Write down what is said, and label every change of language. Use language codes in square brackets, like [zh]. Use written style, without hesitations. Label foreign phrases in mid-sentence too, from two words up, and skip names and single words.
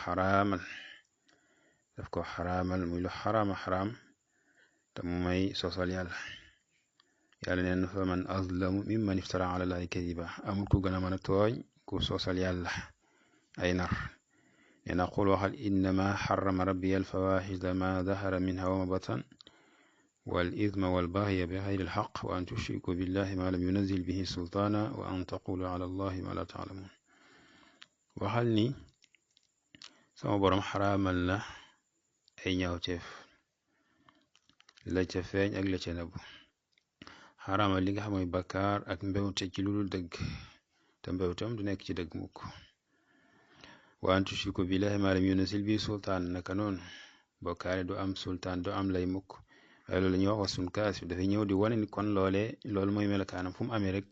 [wo] ko xaraamal muy lu xaraam te mu may sosal yàlla neen [ar] فمن أظلم ممن افترى على الله كذبا [wo] amul ku gën a mën a tooñ ku sosal yàlla ay nar nee na [ar] qul waxal إنما حرم ربي الفواحش ما ظهر منها وما بطن والإثم والبغي بغير الحق وأن تشركوا بالله ما لم ينزل به سلطانا وأن تقولوا على الله ما لا تعلمون. [wo] waxal ni sama borom xaraamal na ay ñaawteef la ca feeñ ak la ca nëbbu xaraamal li nga xam mooy bakkaar ak mbewte ci lu dul dëgg te mbewtam du nekk ci dëgg mukk [ar] وأن تشركوا بالله ما لم ينزل به سلطانا [wo] naka noonu bokkaale du am sultaan du am lay mukk waaye loolu la ñuy wax wasun kaas bi dafay ñëw di wane ni kon loolu mooy melokaanam fu mu amee rek